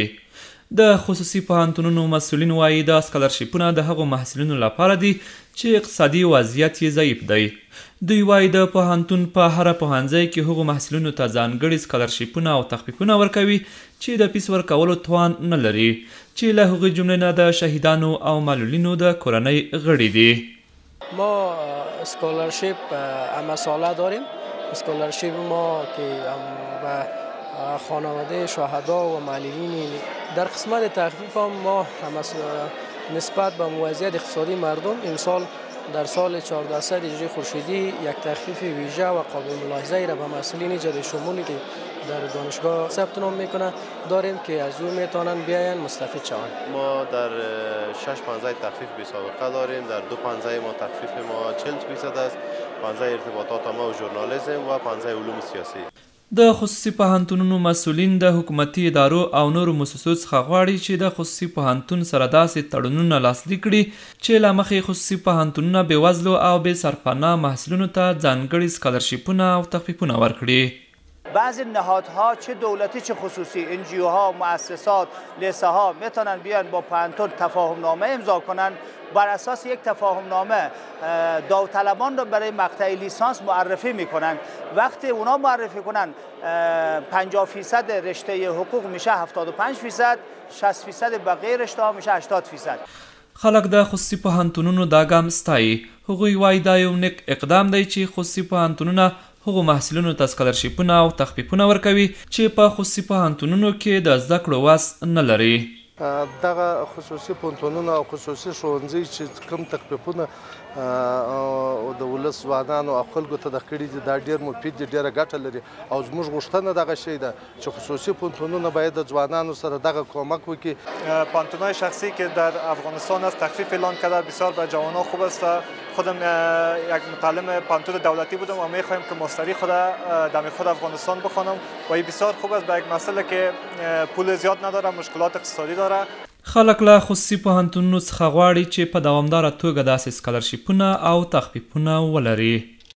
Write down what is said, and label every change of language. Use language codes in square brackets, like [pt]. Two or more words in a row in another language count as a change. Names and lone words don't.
[ps] د خصوصي پوهنتونونو مسؤلین وایي دا سکالرشیپونه د هغو محصلینو لپاره دي چې اقتصادي وضعیت یې ضعیف دی. دوی وایي د پوهنتون په هره پوهنځي کې هغو محصلینو ته ځانګړي سکالرشیپونه او تخفیفونه ورکوي چې د فیس ورکولو توان نه لري، چې له هغې جملې نه د شهیدانو او معلولینو د کورنۍ غړي دي. [fa] ما اسکالرشیپ همه ساله داریم. اسکالرشیپ ما که به خانواده شهدا و معلولین در قسمت تخفیف هم ما نسبت به وضعیت اقتصادی مردم امسال در سال 1400 هجری خورشیدی یک تخفیف ویژه و قابل ملاحظه را به مسئولین جدید شمولی که در دانشگاه ثبت نام میکنه داریم که از او میتونن بیاین مستفید شوند. ما در 6 پانزه تخفیف بی سابقه داریم. در 2 پانزه ما تخفیف ما 40% است، پانزه ارتباطات ما و ژورنالیسم و پانزه علوم سیاسی. [ps] د خصوصي پوهنتونونو مسؤلین د حکومتي ادارو او نورو مؤسسو څخه غواړي چې د خصوصي پوهنتون سره داسې تړونونه لاسلیک کړي چې له مخې خصوصي پوهنتونونه بېوزلو او بې سرپناه محصلینو ته ځانګړي سکالرشیپونه او تخفیفونه ورکړي. [fa] بعضی نهادها چه دولتی چه خصوصی NGO ها مؤسسات لیسه ها میتونن بیان با پوهنتون تفاهم نامه امضا کنن. بر اساس یک تفاهم نامه داوطلبان را برای مقطع لیسانس معرفی میکنن. وقتی اونا معرفی کنن 50% رشته حقوق میشه 75%، 60% بقیه رشته ها میشه 80%. [ps] خلک د خصوصي پوهنتونونو دا ګام ستایي. هغوی وایي دا یو نیک اقدام دی چې خصوصي پوهنتونونه هغو محصلینو ته سکالرشیپونه او تخفیفونه ورکوي چې په خصوصي پوهنتونونو کې د زده کړو وس نه لري. دغه خصوصي پوهنتونونه او خصوصي ښوونځي چې کوم تخفیفونه د ولس ځوانانو او خلکو ته د کړي دي دا ډېر مفید دي، ډېره ګټه لري او زموږ غوښتنه دغه شی ده چې خصوصي پوهنتونونه باید د ځوانانو سره دغه کمک وکړي. [fa] پوهنتون‌های شخصی که در افغانستان است تخفیف اعلان کرده، بسیار برای جوانان خوب است. خودم یک متعلم پوهنتون دولتی بودم و می‌خوایم که ماستری خود در خود افغانستان بخوانم و این بسیار خوب است برای یک مسئله که پول زیاد نداره، مشکلات اقتصادی داره. [ps] خلک له خصوصي پوهنتونونو څخه غواړي چې په دوامداره توګه داسې سکالرشیپونه او تخفیفونه ولري.